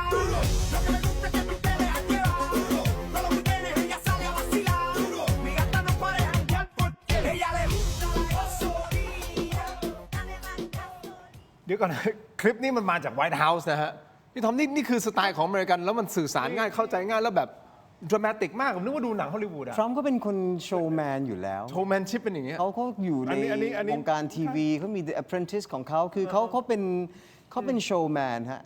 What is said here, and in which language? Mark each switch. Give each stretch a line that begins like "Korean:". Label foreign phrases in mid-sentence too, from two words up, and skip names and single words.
Spanish: Lo que me gusta es que tú te dejas llevar. Con los weekendes ella sale a vacilar. Mi gata no puede janguear porque ella le gusta la gasolina.
Thai: เดี๋ยวก่อนนะ คลิปนี้มันมาจากไวท์เฮาส์นะฮะ พี่ทอมนี่คือสไตล์ของอเมริกัน แล้วมันสื่อสารง่ายเข้าใจง่ายแล้วแบบดรามาติกมาก ผมนึกว่าดูหนังฮอลลีวูดอะ ทรัมป์ก็เป็นคนโชว์แมนอยู่แล้ว โชว์แมนชิพเป็นอย่างเงี้ย เขาอยู่ใน อันนี้ วงการทีวีเขามี The Apprentice ของเขาคือเขาเป็นโชว์แมนฮะ